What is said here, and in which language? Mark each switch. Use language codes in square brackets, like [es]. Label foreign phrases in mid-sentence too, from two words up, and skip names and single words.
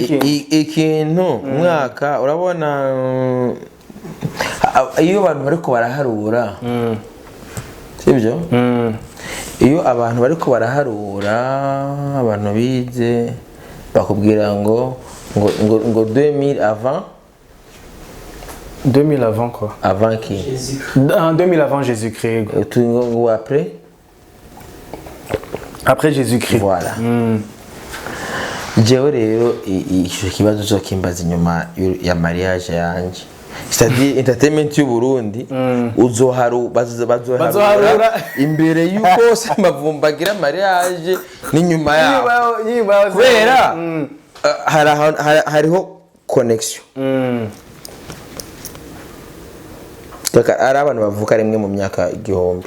[rn] ikintu umwaka urabona iyo abantu bariko baraharura sibyo iyo abantu bariko baraharura abantu bize bakubwira ngo 2000 avant [fr] 2000 avant quoi? Avant qui? 2000 avant Jésus-Christ. Ou après? Après Jésus-Christ. Voilà. [rn] Jewe rero ico kibazo cyo kimbaza inyuma ya mariage yanje. C'est-à-dire entertainment y'u Burundi bazoharura imbere yuko se mavumbagira mariage n'inyuma yaho. Kubera hariho connection. Ari abantu bavuka rimwe mu myaka igihumbi.